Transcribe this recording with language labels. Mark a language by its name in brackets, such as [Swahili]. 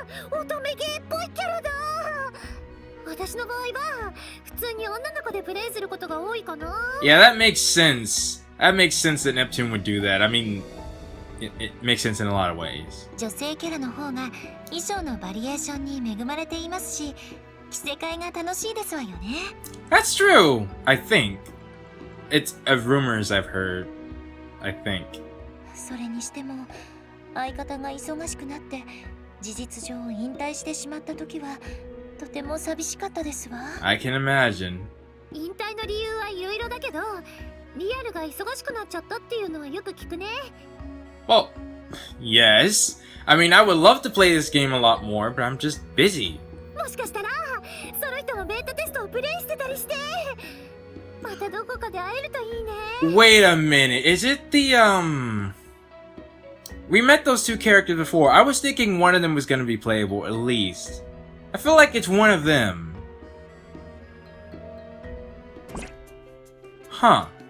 [Japanese] 乙女ゲーっぽいキャラだ。私の場合は普通に女の子でプレイすることが多いかな。 [English] Yeah, that makes sense. That makes sense that Neptune would do that. I mean, it makes sense in a lot of ways. [Japanese] 女性キャラの方が衣装のバリエーションに恵まれていますし、着せ替えが楽しいですわよね。 [English] That's true, I think. It's of rumors I've heard, I think. [Japanese] それにしても相方が忙しくなって事実上引退してしまった時はとても寂しかったですわ。 [English] I can imagine. [Japanese] 引退の理由はいろいろだけど、リアルが忙しくなっちゃったっていうのはよく聞くね。 [English] Well, yes. I mean, I would love to play this game a lot more, but I'm just busy. [Japanese] もしかしたらその人のベータテストをプレイしてたりして、またどこかで会えるといいね。 [English] Wait a minute. Is it the, We met those two characters before. I was thinking one of them was gonna be playable, at least. I feel like it's one of them. Huh.